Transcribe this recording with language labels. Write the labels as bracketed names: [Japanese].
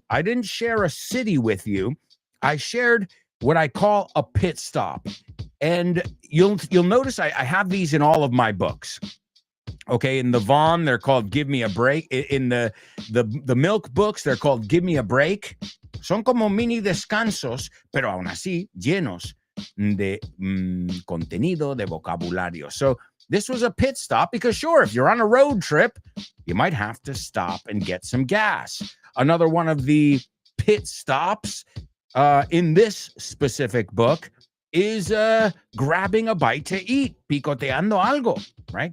[English] I didn't share a city with you. I shared what I call a pit stop. And you'll notice I have these in all of my books. Okay, in the Vaughn, they're called Give Me a Break. In the Milk books, they're called Give Me a Break. [Spanish] Son como mini descansos, pero aún así llenos de contenido, de vocabulario. [English] So this was a pit stop because, sure, if you're on a road trip, you might have to stop and get some gas. Another one of the pit stops in this specific book is grabbing a bite to eat, [Spanish] picoteando algo, [English] right?